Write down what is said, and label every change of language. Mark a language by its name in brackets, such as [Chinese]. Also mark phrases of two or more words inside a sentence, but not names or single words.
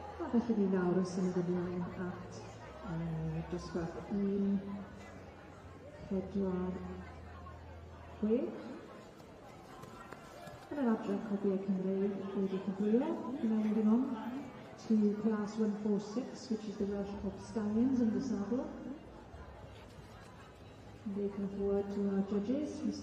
[Welsh] felly ni nawr yn symud ymlaen at dosbarth 1-4-6. Yn yr adran copiau Cymreig wedi cyflwyno, [English] moving on to class 146, which is the Welsh Pop Stallions in the saddle. And they come forward to our judges, Mr.